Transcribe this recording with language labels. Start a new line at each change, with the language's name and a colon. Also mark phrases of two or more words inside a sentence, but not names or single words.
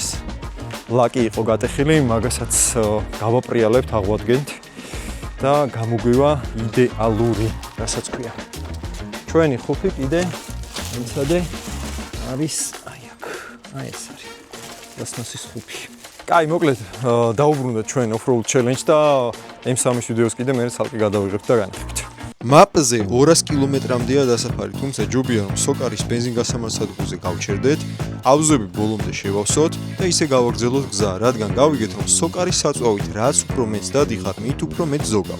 Georgian: ლაკი იყო გატეხილი, მაგასაც გავაპრიალებთ, აღვადგენთ და გამოგვივა იდეალური, რასაც ქვია. ჩვენი ხუფი კიდე მიცადე არის აი აქ. აი ეს არის. პლასმასის ხუფი. კაი, მოკლედ დაუბრუნდეთ ჩვენ
English: off-road challenge
Georgian: და M3-ის ვიდეოს კიდე მე ცალკე გადავიღებთ და განახებთ. მაპზე 200 კილომეტრამდეა დასაფარი, თუმცა ჯობია რომ სოკარის ბენზინგასამართ სადგურზე გავჩერდეთ, ავზები ბოლომდე შევავსოთ და ისე გავაგრძელოთ გზა, რადგან გავიგეთ რომ სოკარის საწვავით რაც უფრო მეც დადიხარ, მით უფრო მეც ზოგავ.